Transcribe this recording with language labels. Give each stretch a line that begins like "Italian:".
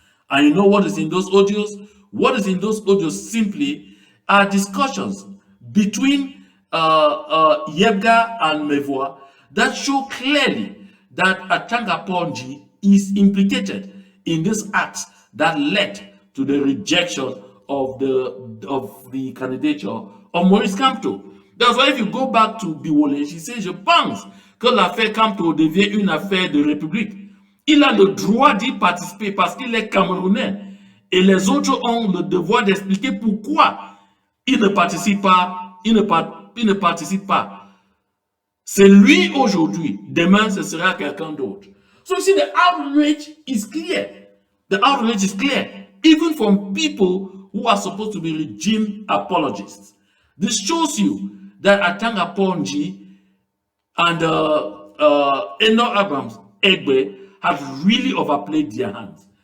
English: And you know what is in those audios? What is in those audios simply are discussions between Yebga and Mevois that show clearly that Atanga Ponji is implicated in this act that led to the rejection of the candidature of Maurice Kamto. That's why if you go back to Biwole, she says,
French: je pense que l'affaire Kamto devient une affaire de république. Il a le droit d'y participer parce qu'il est camerounais. Et les autres ont le devoir d'expliquer pourquoi il ne participe pas. Il ne participe pas. C'est lui aujourd'hui. Demain, ce sera quelqu'un d'autre.
English: So you see, the outrage is clear. The outrage is clear. Even from people who are supposed to be regime apologists. This shows you that Atanga Ponji and Eno Abrams Egbe have really overplayed their hands.